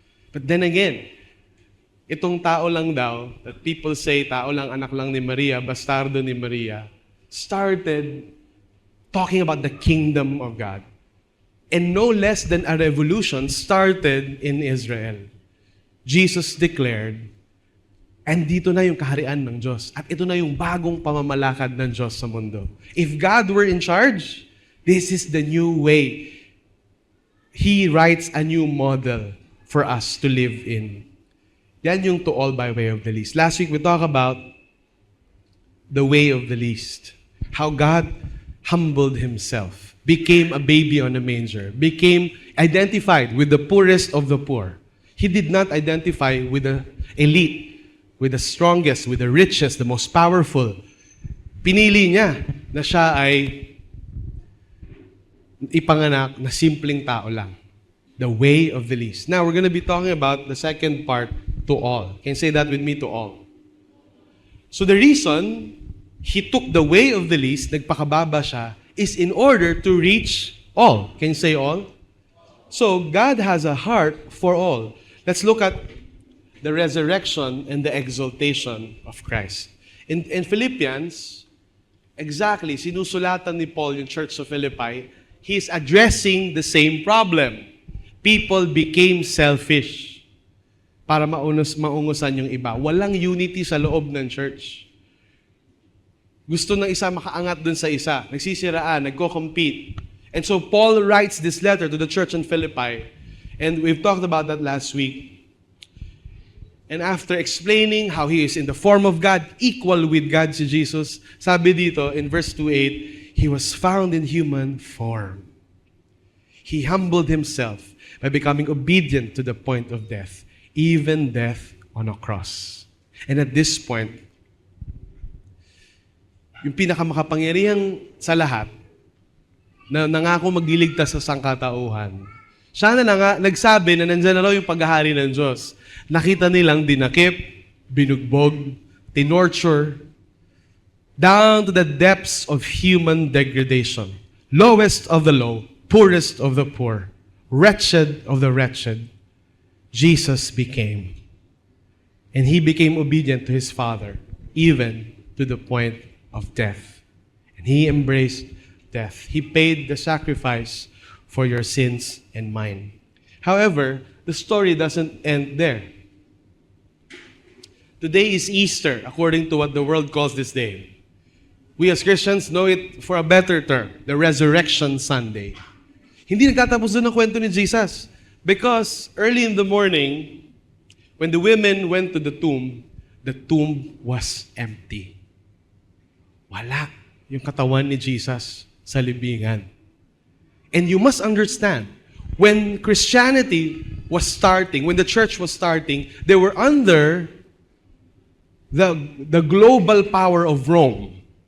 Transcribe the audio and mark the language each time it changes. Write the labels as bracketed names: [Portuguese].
[English] But then again, [Filipino] itong tao lang daw, [English] that people say [Filipino] tao lang, anak lang ni Maria, [English] bastardo ni Maria, started talking about the kingdom of God. And no less than a revolution started in Israel. Jesus declared, and [Filipino] dito na yung kaharian ng Diyos. At ito na yung bagong pamamalakad ng Diyos sa mundo. [English] If God were in charge, this is the new way. He writes a new model for us to live in. [Filipino] Yan yung [English] To All by Way of the Least. Last week we talked about the way of the least. How God humbled Himself, became a baby on a manger, became identified with the poorest of the poor. He did not identify with the elite, with the strongest, with the richest, the most powerful. [Filipino] Pinili niya na siya ay ipanganak na simpleng tao lang. [English] The way of the least. Now, we're going to be talking about the second part, To All. Can you say that with me, To All? So the reason He took the way of the least, [Filipino] nagpakababa siya, [English] is in order to reach all. Can you say all? So, God has a heart for all. Let's look at the resurrection and the exaltation of Christ. In Philippians, exactly, [Filipino] sinusulatan ni Paul yung [English] Church of Philippi, he's addressing the same problem. People became selfish [Filipino] para maungusan yung iba. Walang unity sa loob ng church. Gusto ng isa makaangat dun sa isa. Nagsisiraan, nagko-compete. [English] And so Paul writes this letter to the church in Philippi. And we've talked about that last week. And after explaining how he is in the form of God, equal with God [Filipino] si Jesus, sabi dito [English] in verse 2:8, he was found in human form. He humbled himself by becoming obedient to the point of death, even death on a cross. And at this point, [Filipino] yung pinakamakapangyarihang sa lahat, na nangako magliligtas sa sangkatauhan, siya na nga nagsabi na nandyan na raw yung paghahari ng Diyos. Nakita nilang dinakip, binugbog, tinorture, [English] down to the depths of human degradation. Lowest of the low, poorest of the poor, wretched of the wretched, Jesus became. And He became obedient to His Father, even to the point of death. And He embraced death. He paid the sacrifice for your sins and mine. However, the story doesn't end there. Today is Easter, according to what the world calls this day. We as Christians know it for a better term, the Resurrection Sunday. [Filipino] Hindi nagtatapos doon ang kwento ni Jesus. [English] Because early in the morning, when the women went to the tomb was empty. [Filipino] Wala yung katawan ni Jesus sa libingan. [English] And you must understand, when Christianity was starting, when the church was starting, they were under the global power of Rome.